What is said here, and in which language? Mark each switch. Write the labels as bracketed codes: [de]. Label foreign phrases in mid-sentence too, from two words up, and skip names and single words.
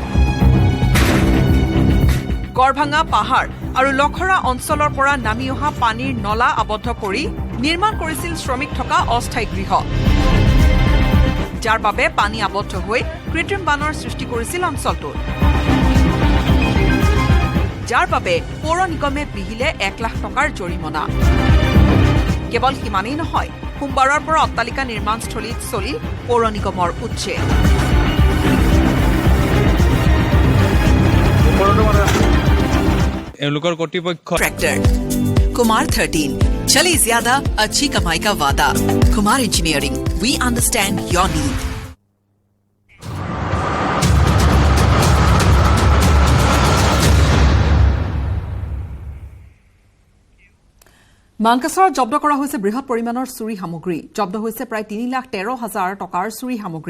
[as] গড়ভাঙা পাহাৰ আৰু লখৰা অঞ্চলৰ পৰা নামি অহা পানীৰ নলা আবদ্ধ কৰি নিৰ্মাণ কৰিছিল শ্ৰমিক থকা অস্থায়ী গৃহ, যাৰ বাবে পানী আবদ্ধ হৈ কৃত্ৰিম বানৰ সৃষ্টি কৰিছিল অঞ্চলটোত, যাৰ বাবে পৌৰ নিগমে বিহিলে 1 লাখ টকাৰ জৰিমনা। কেৱল সিমানেই নহয়, সোমবাৰৰ পৰা অট্টালিকা নিৰ্মাণস্থলীত চলিল পৌৰ নিগমৰ উচ্ছেদ। এওঁলোকৰ কৰ্তৃপক্ষ [hi] ट्रैक्टर कुमार 13 चले ज्यादा अच्छी कमाई का वादा। कुमार इंजीनियरिंग, [en] We understand your need. [as] মানকাছৰত জব্দ কৰা হৈছে বৃহৎ পৰিমাণৰ চুৰি সামগ্ৰী। জব্দ হৈছে প্ৰায় 3,13,000 টকাৰ চুৰি সামগ্ৰী।